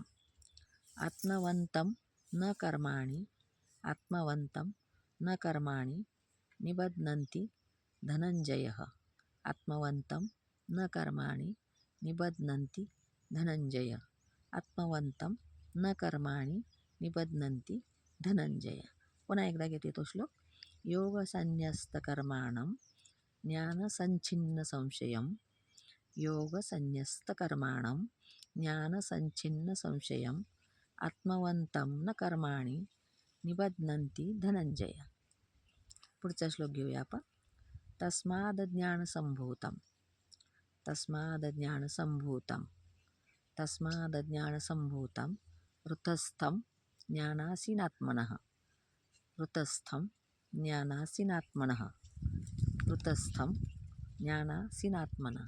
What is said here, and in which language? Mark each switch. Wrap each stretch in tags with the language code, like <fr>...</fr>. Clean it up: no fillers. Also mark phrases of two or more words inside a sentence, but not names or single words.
<sa>आत्मवन्तं न कर्माणि निबध्नन्ति धनञ्जयः. आत्मवन्तं न कर्माणि निबध्नन्ति धनञ्जय. आत्मवन्तं न कर्माणि निबध्नन्ति धनञ्जय.</sa> <mr>पुन्हा एकदा घेते तो श्लोक.</mr> <sa>योगसन्न्यस्तकर्माणं ज्ञानसञ्छिन्न संशयं. योगसन्न्यस्तकर्माणं ज्ञानसञ्छिन्न संशयम्. आत्मवन्तं न कर्माणि निबध्नन्ति धनञ्जय.</sa> <mr>पुढचा श्लोक घेऊया आपण.</mr> <sa>तस्मादज्ञानसम्भूतं हृतस्थं ज्ञानासीनात्मनः. हृतस्थं ज्ञानासीनात्मनः. हृतस्थं ज्ञानासीनात्मनः.</sa>